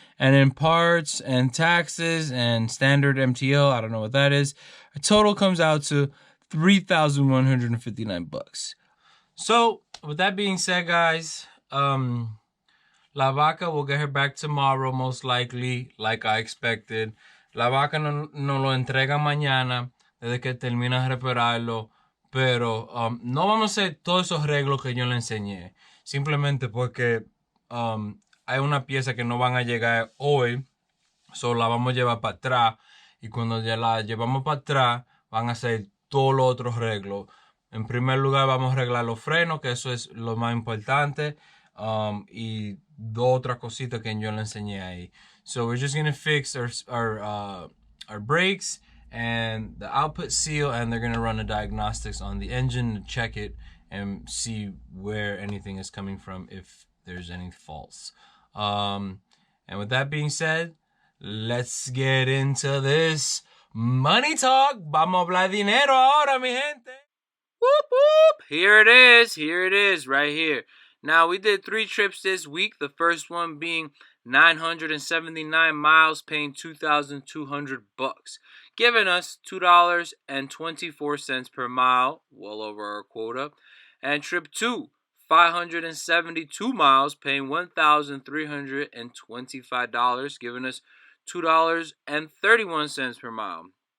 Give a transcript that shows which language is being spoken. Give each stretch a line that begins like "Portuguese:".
English: And in parts and taxes and standard MTO, I don't know what that is, a total comes out to $3,159. So, with that being said, guys, La Vaca will get her back tomorrow, most likely, like I expected.
Spanish: La Vaca no lo entrega mañana, desde que termina de repararlo. Pero no vamos a hacer todos esos arreglos que yo le enseñé. Simplemente porque hay una pieza que no van a llegar hoy. So la vamos a llevar para atrás. Y cuando ya la llevamos para atrás, van a hacer todos los otros arreglos. En primer lugar, vamos a arreglar los frenos, que eso es lo más importante. Y dos otras cositas que yo le enseñé ahí.
English: So we're just going to fix our brakes and the output seal, and they're going to run the diagnostics on the engine to check it and see where anything is coming from, if there's any faults. And with that being said, let's get into this money talk.
Spanish: Vamos a hablar dinero ahora, mi gente.
English: Whoop, whoop. Here it is, right here. Now, we did 3 trips this week. The first one being 979 miles, paying $2,200, giving us $2.24 per mile, well over our quota. And trip 2, 572 miles, paying $1,325, giving us $2.31 per mile.